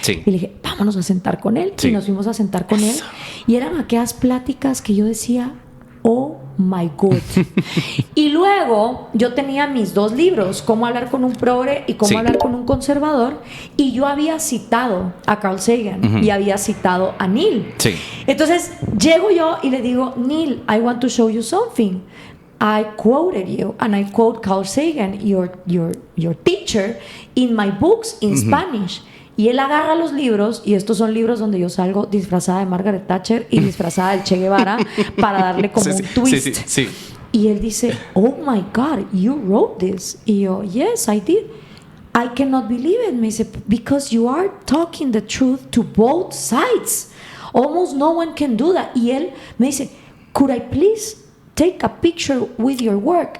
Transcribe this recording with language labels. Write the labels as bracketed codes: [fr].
[es] Y le dije, vámonos a sentar con él. Y nos fuimos a sentar con él. Y eran aquellas pláticas que yo decía, [en] oh my God. [es] Y luego yo tenía mis 2 libros, Cómo hablar con un progre y Cómo hablar con un conservador, y yo había citado a Carl Sagan y había citado a Neil. Entonces llego yo y le digo, Neil, [en] I want to show you something. I quoted you and I quote Carl Sagan, your teacher, in my books in Spanish. [es] Y él agarra los libros, y estos son libros donde yo salgo disfrazada de Margaret Thatcher y disfrazada del Che Guevara para darle como un twist. Y él dice, [en] oh my God, you wrote this. [es] Y yo, [en] yes, I did. I cannot believe it. [es] Me dice, [en] because you are talking the truth to both sides. Almost no one can do that. [es] Y él me dice, [en] could I please take a picture with your work?